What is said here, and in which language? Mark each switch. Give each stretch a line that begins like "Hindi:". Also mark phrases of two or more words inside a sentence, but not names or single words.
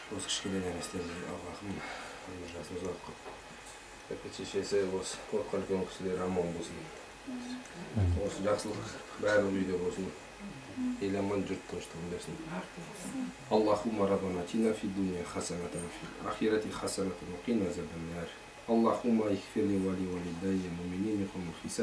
Kazakh: Осы кішкене нәрестелерді Аллахым жасын ұзақ қылып. Әке-шешесі осы қорыққан үлкен кісілер аман болсын. Осы жақсылық бәрі үйде болсын. ел аман жұрт тыныштығын берсін.
Arabic: اللهم ربنا آتنا في الدنيا حسنة وفي الآخرة حسنة وقنا عذاب النار. اللهم اغفر لي ولوالدي مؤمنين يوم الحساب.